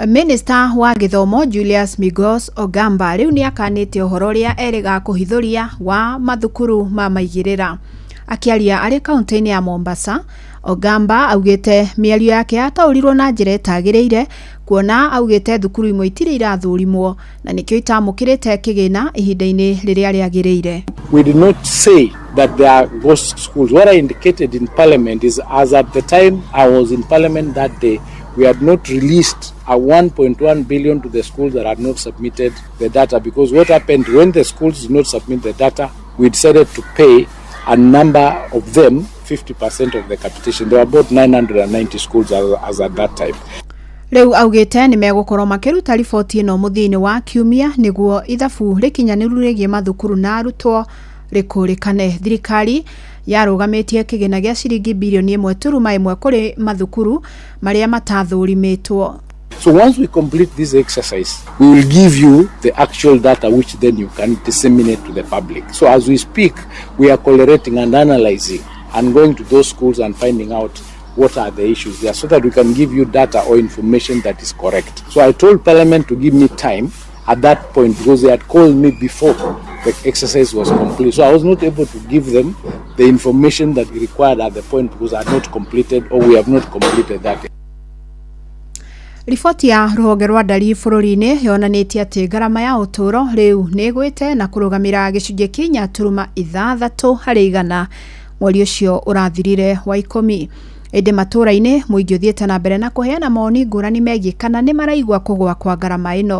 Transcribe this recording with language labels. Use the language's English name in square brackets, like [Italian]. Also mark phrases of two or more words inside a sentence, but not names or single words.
[Kikuyu] Minister wa githomo Julius Migos Ogamba rĩu nĩ akanĩte ũhoro ũrĩa erĩga kũhithũria wa mathukuru ma maigĩrĩra. Akiaria arĩ kaunti-inĩ ya Mombasa, Ogamba augite mĩario yake yataurirwo na njĩra ĩtagĩrĩire kuona augite thukuru imwe itirĩ irathũrimwo na nĩkĩo itamũkĩrĩte kĩgĩna ihinda-inĩ rĩrĩa rĩagĩrĩire. [English] We did not say that there are ghost schools. What I indicated in Parliament is, as at the time I was in Parliament that day, we had not released a 1.1 billion to the schools that had not submitted the data, because what happened when the schools did not submit the data, we decided to pay a number of them 50% of the capitation. There were about 990 schools as at that time. [Kikuyu] Rĩu augite nĩ megũkorwo makĩruta riboti ĩno mũthia-inĩ wa kiumia nĩguo ithabu rĩkinyanĩru rĩgiĩ mathukuru na arutwo rĩkũrĩkane. Thirikari yarũgamĩtie kĩgĩna gĩa ciringi birioni 1.1 kũrĩ mathukuru marĩa matathũrimĩtwo. [English] So once we complete this exercise, we will give you the actual data which then you can disseminate to the public. So as we speak, we are collating and analyzing and going to those schools and finding out what are the issues there so that we can give you data or information that is correct. So I told Parliament to give me time at that point because they had called me before the exercise was complete. So I was not able to give them the information that we required at the point because I had not completed or we have not completed that. [Kikuyu] Riboti ya rũhonge rwa ndari bũrũri-inĩ yonanĩtie atĩ ngarama ya ũtũro rĩu nĩ ĩgwĩte na kũrũgamĩra gĩcunjĩ kĩa turuma 6 harĩ 100 mweri ũcio ũrathirire wa 10. Ĩndĩ matũra-inĩ mũingĩ ũthiĩte na mbere na kũheana maoni ngũrani megiĩ kana nĩ maraigua kũgũa kwa ngarama ĩno.